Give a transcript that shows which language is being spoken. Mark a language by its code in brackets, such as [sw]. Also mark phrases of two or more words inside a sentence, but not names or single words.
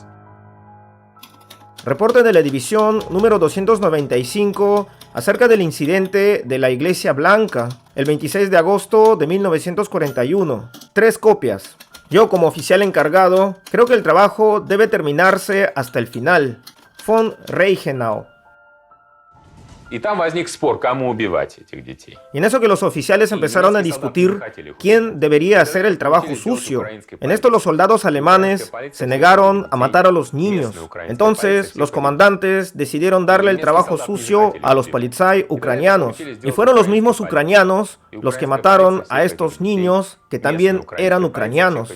[es] Reporte de la división número 295 acerca del incidente de la Iglesia Blanca, el 26 de agosto de 1941. 3 copias. Yo, como oficial encargado, creo que el trabajo debe terminarse hasta el final. Von Reichenau. [ru] Y там возник спор, кому убивать этих детей. [es] Y en eso que los oficiales empezaron a discutir quién debería hacer el trabajo sucio. En esto los soldados alemanes se negaron a matar a los niños. Entonces los comandantes decidieron darle el trabajo sucio a los polizei ucranianos. Y fueron los mismos ucranianos los que mataron a estos niños que también eran ucranianos.